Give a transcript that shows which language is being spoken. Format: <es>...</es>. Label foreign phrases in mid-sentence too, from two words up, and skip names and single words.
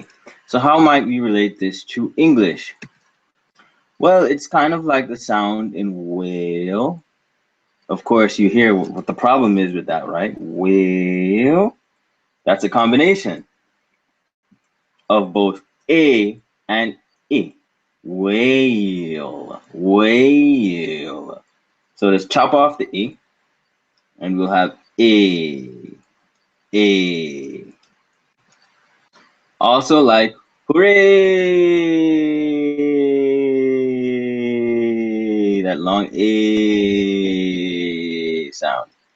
<en>So how might we relate this to English? Well, it's kind of like the sound in whale. Of course, you hear what the problem is with that, right? Whale. That's a combination of both A and E. Whale. Whale. So let's chop off the E and we'll have A. A. Also like hooray! That long A sound.</en>